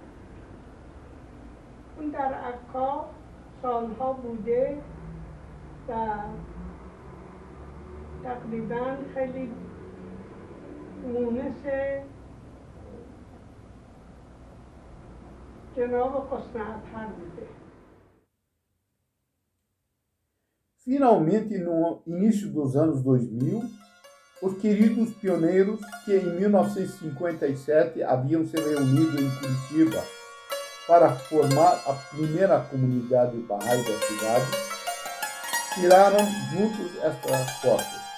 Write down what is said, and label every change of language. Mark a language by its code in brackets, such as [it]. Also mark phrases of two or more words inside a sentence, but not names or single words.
[fa] اون در عکا سالها بوده و تقریبا خیلی مونس جناب حسن اطهر بوده. [pt] Finalmente, no início dos anos 2000, os queridos pioneiros que em 1957 haviam se reunido em Curitiba para formar a primeira comunidade Bahá'í da cidade, tiraram juntos esta foto.